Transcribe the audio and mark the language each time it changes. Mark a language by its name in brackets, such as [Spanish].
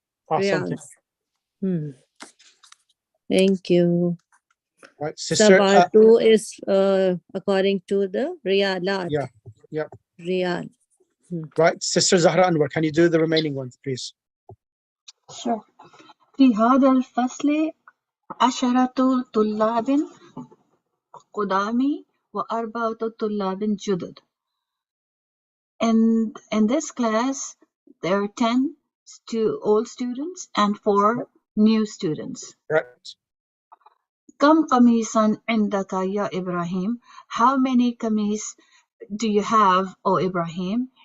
[English] Awesome. Thank you. Right, sister. Sabatu is according to the riyalat. Yeah. Yeah. Riyal. Right, sister Zahra Anwar, can you do the remaining ones, please? Sure. [Arabic] في هذا الفصل 10 طلاب قدامي و4 طلاب جدد. [English] In this class, there are 10 old students and 4 new students. Right. [Arabic] كم قميصا عندك يا إبراهيم? [English] How many قميص do you have, O Ibrahim?